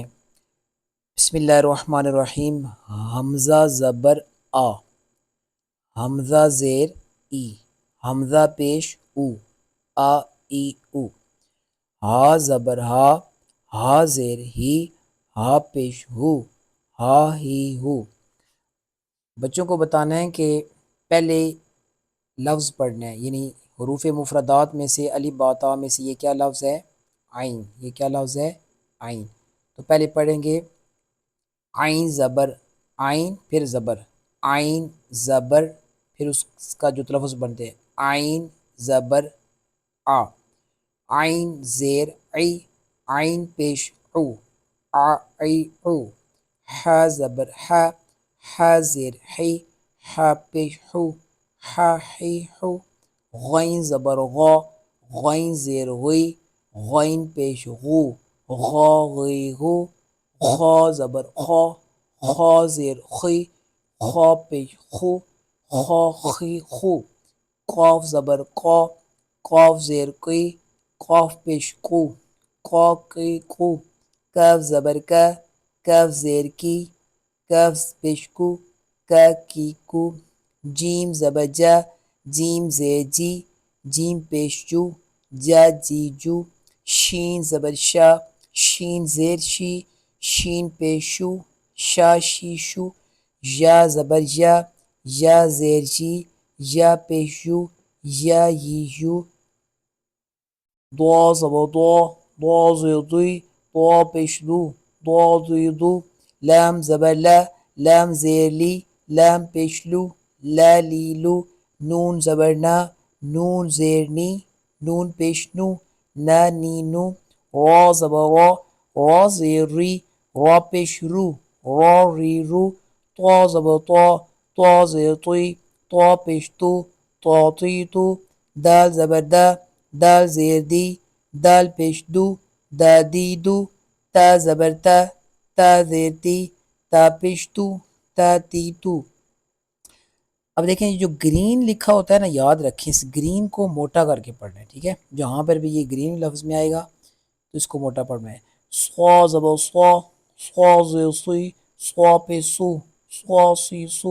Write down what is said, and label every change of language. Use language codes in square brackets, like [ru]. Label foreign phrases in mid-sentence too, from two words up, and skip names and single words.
[ur] بسم اللہ الرحمن الرحیم۔ حمزہ زبر آ، حمزہ زیر ای، حمزہ پیش او، آ ای او۔ ہا زبر ہا، ہا زیر ہی، ہا پیش ہو، ہا ہی ہو۔ بچوں کو بتانا ہے کہ پہلے لفظ پڑھنا ہے، یعنی حروف مفردات میں سے الف با تا میں سے یہ کیا لفظ ہے؟ عین۔ یہ کیا لفظ ہے؟ عین۔ تو پہلے پڑھیں گے عین زبر عین، پھر زبر عین زبر، پھر اس کا جو تلفظ بنتے ہیں عین زبر آ، عین زیر عی، عین پیش عو، آ عی عو۔ ح زبر ح، ح زیر حی، ح پیش حو، ح حی حو۔ غین زبر غا، غین زیر غی، غین پیش غو، غا غی غو۔ خا زبر خا، خا زیر خی، خا پیش خو، خا خی خو۔ قاف زبر قا، قاف زیر قی، قاف پیش قو، قا قی قو۔ کاف زبر کا، کاف زیر کی، کاف پیش کو، کا کی کو۔ جیم زبر جا، جیم زیر جی، جیم پیش جو، جا جی جو۔ شین زبر شا، شین زیر شی، شین پیش شو، شا شی شو۔ یا زبر یا، یا زیر جی، یا پیش یو، یا یی یو۔ دوا زبر دوا، دوا زیر دوی، دوا پیش دو، دوا دوی دو۔ لام زبر لا، لام زیر لی، لام پیش لو، لا لی لو۔ نون زبر نا، نون زیر نی، نون پیش نو، نا نی نو۔ را زبر را، را زیر ری، را پیش رو، را ری رو۔ طا زبر طا، طا زیر طی، طا پیش تو، طا طی تو۔ دال زبر دا، دال زیر دی، دال پیش دو، دا دی دو۔ تا زبر تا، تا زیر تی، تا پیش تو، تا تی تو۔ اب دیکھیں جو گرین لکھا ہوتا ہے نا، یاد رکھیں اس گرین کو موٹا کر کے پڑھنا ہے، ٹھیک ہے؟ جہاں پر بھی یہ گرین لفظ میں آئے گا تو اس کو موٹا پڑھنا ہے۔ سوا زبر سوا، سوا زیر سی، سوا پہ سو، سوا سی سو۔